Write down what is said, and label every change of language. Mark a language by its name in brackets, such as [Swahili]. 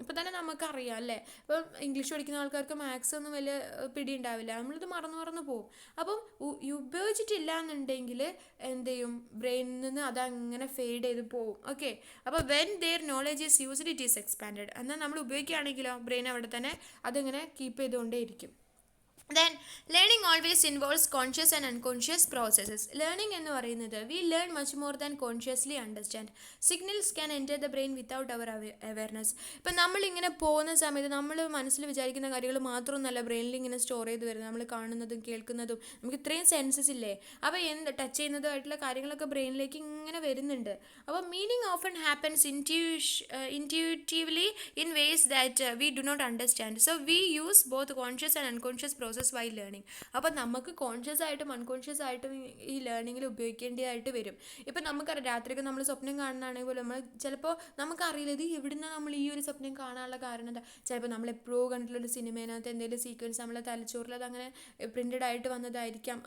[Malayalam] ഇപ്പം തന്നെ നമുക്കറിയാം അല്ലേ? ഇപ്പം ഇംഗ്ലീഷ് പഠിക്കുന്ന ആൾക്കാർക്ക് മാത്സ് ഒന്നും വലിയ പിടി ഉണ്ടാവില്ല. നമ്മളിത് മറന്നു പോകും. അപ്പം ഉപയോഗിച്ചിട്ടില്ല എന്നുണ്ടെങ്കിൽ എന്ത് ചെയ്യും? ബ്രെയിനിൽ നിന്ന് അതങ്ങനെ ഫെയ്ഡ് ചെയ്ത് പോകും. ഓക്കെ. അപ്പോൾ [English] When their knowledge is used it is expanded. [Malayalam] എന്നാൽ നമ്മൾ ഉപയോഗിക്കുകയാണെങ്കിലോ ബ്രെയിൻ അവിടെ തന്നെ അതിങ്ങനെ keep ചെയ്തുകൊണ്ടേയിരിക്കും. [English] Then learning always involves conscious and unconscious processes. Learning [Malayalam] എന്ന് പറയുന്നത് [English] we learn much more than consciously understand. Signals can enter the brain without our awareness. [Malayalam] ഇപ്പം നമ്മളിങ്ങനെ പോകുന്ന സമയത്ത് നമ്മൾ മനസ്സിൽ വിചാരിക്കുന്ന കാര്യങ്ങൾ മാത്രമൊന്നുമല്ല ബ്രെയിനിൽ ഇങ്ങനെ സ്റ്റോർ ചെയ്ത് വരുന്നത്. നമ്മൾ കാണുന്നതും കേൾക്കുന്നതും നമുക്ക് ഇത്രയും സെൻസസ് ഇല്ലേ? അപ്പോൾ ടച്ച് ചെയ്യുന്നതുമായിട്ടുള്ള കാര്യങ്ങളൊക്കെ ബ്രെയിനിലേക്ക് ഇങ്ങനെ വരുന്നുണ്ട്. [English] അപ്പോൾ meaning often happens intuitively in ways that we do not understand. So we use both conscious and unconscious processes while learning. [Malayalam] അപ്പോൾ നമുക്ക് കോൺഷ്യസ് ആയിട്ടും അൺകോൺഷ്യസ് ആയിട്ടും ഈ ലേണിങ്ങിൽ ഉപയോഗിക്കേണ്ടതായിട്ട് വരും. ഇപ്പം നമുക്കറിയാം, രാത്രിയൊക്കെ നമ്മൾ സ്വപ്നം കാണുന്നതാണെങ്കിൽ പോലും നമ്മൾ ചിലപ്പോൾ നമുക്കറിയില്ല ഇത് എവിടുന്ന നമ്മൾ ഈ ഒരു സ്വപ്നം കാണാനുള്ള കാരണം എന്താ. ചിലപ്പോൾ നമ്മൾ എപ്പോഴും കണ്ടിട്ടുള്ളൊരു സിനിമേനകത്ത് എന്തെങ്കിലും സീക്വൻസ് നമ്മളെ തലച്ചോറിൽ അത് അങ്ങനെ പ്രിൻറ്റഡ് ആയിട്ട് വന്നതായിരിക്കാം.